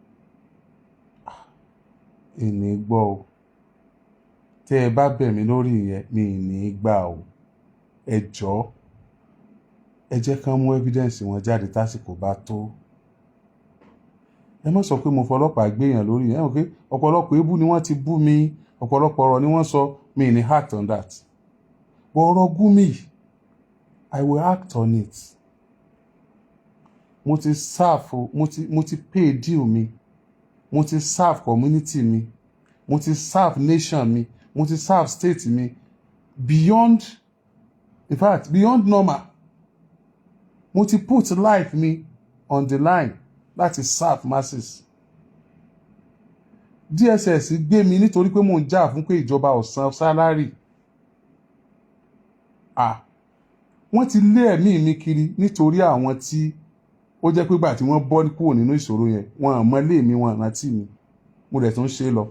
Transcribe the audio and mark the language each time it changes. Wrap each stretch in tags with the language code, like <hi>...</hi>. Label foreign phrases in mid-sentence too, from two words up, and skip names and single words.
<yo>ìní gbọ́ o, tẹ́ ẹ bá bẹ̀ mí lórí ìyẹn mi ìní gbà o, ẹ jọ̀ọ́ ẹ jẹ́ kán mú evidence wọn jáde tásìkò bá tó. Ẹ má sọ pé mo fọlọ́pàá gbéyàn lórí yẹn, pé ọ̀pọ̀lọpọ̀ ebú ni wọ́n ti bú mi, ọ̀pọ̀lọpọ̀ ọ̀rọ̀ ni wọ́n sọ, mi ní</yo> <en>act on that.</en> <yo>But ọ̀rọ̀ Gumi,</yo> <en>I will act on it.</en> <yo>Mo ti serve, mo ti</yo> <en>pay deal</en> <yo>mi, mo ti serve community mi, mo ti serve nation mi, mo ti serve state mi</yo> <en>beyond, in fact beyond normal.</en> <yo>Mo ti</yo> <en>put life</en> <yo>mi</yo> <en>on the line</en> <yo>láti</yo> <en>serve masses.</en> <yo>DSS gbé mi nítorí pé mò ń jà fún pé ìjọba ò san sálárì. Wọ́n ti lé ẹ̀mí mi kiri nítorí àwọn tí ó jẹ́ pé gbà tí wọ́n bọ́ kúrò nínú ìṣòro yẹn wọ́n mọ lé mi, wọ́n rántí mi, mo dẹ̀ tún ṣe lọ.</yo>